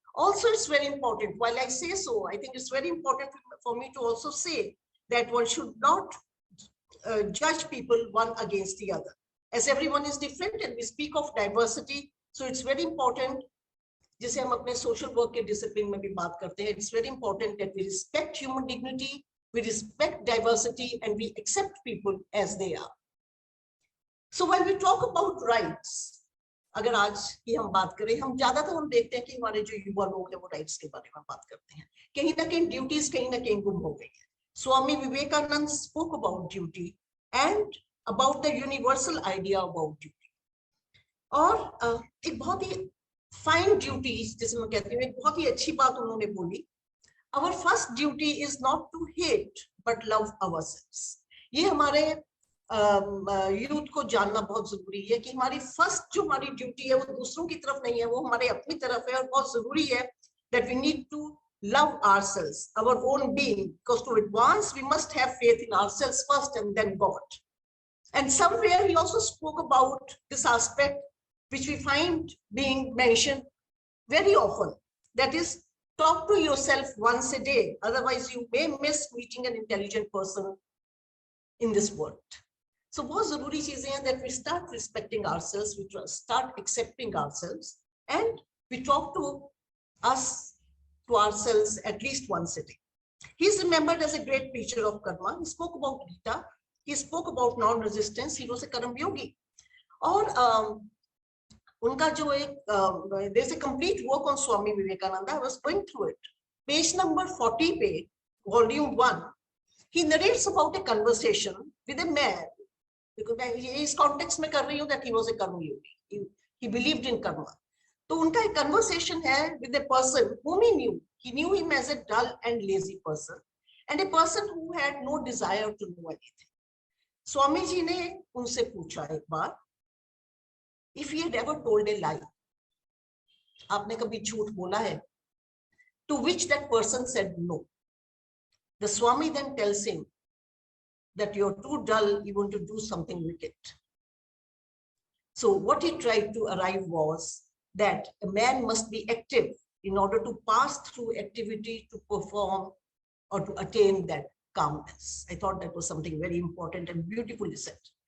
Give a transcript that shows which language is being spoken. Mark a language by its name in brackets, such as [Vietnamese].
[English] Also, it's very important, while I say so, I think it's very important for me to also say that one should not judge people one against the other, as everyone is different, and we speak of diversity. So it's very important, [Hindi] जिसे हम अपने social work के discipline में भी बात करते हैं, [English] it's very important that we respect human dignity, we respect diversity, and we accept people as they are. So when we talk about rights, [Hindi] अगर आज की हम बात करें, हम ज्यादातर हम देखते हैं कि हमारे जो युवा लोग हैं वो rights के बारे में बात करते हैं. कहीं ना कहीं duties कहीं ना कहीं गुम हो गई है. [English] Swami Vivekananda spoke about duty and about the universal idea about duty. [Hindi] और एक बहुत ही fine duties, जिसे मैं कहती हूँ, एक बहुत ही अच्छी बात उन्होंने बोली. [English] Our first duty is not to hate but love ourselves. [Hindi] ये हमारे यूथ को जानना बहुत जरूरी है कि हमारी फर्स्ट जो हमारी ड्यूटी है वो दूसरों की तरफ नहीं है, वो हमारे अपनी तरफ है, और बहुत जरूरी है [English] that we need to love ourselves, our own being, because to advance we must have faith in ourselves first and then God. And somewhere he also spoke about this aspect which we find being mentioned very often, that is, talk to yourself once a day, otherwise you may miss meeting an intelligent person in this world. So [Hindi] बहुत जरूरी चीजें हैं [English] that we start respecting ourselves, we start accepting ourselves, and we talk to ourselves at least once a day. He is remembered as a great preacher of karma. He spoke about Gita, he spoke about non-resistance, he was a karma yogi. [Hindi] और उनका जो एक [English] there's a complete work on Swami Vivekananda. I was going through it. Page number 40 पे, volume 1, he narrates about a conversation with a man, because [Hindi] मैं इस context में कर रही हूँ [English] that he was a karma yogi, he believed in karma. [Hindi] तो उनका एक conversation है [English] with a person whom he knew him as a dull and lazy person, and a person who had no desire to know anything. [Hindi] Swami ji ने उनसे पूछा एक बार, [English] if he had ever told a lie, [Hindi] आपने कभी झूठ बोला है? [English] To which that person said no. The Swami then tells him that you're too dull, you want to do something wicked. So what he tried to arrive was that a man must be active in order to pass through activity to perform or to attain that calmness. I thought that was something very important and beautifully said.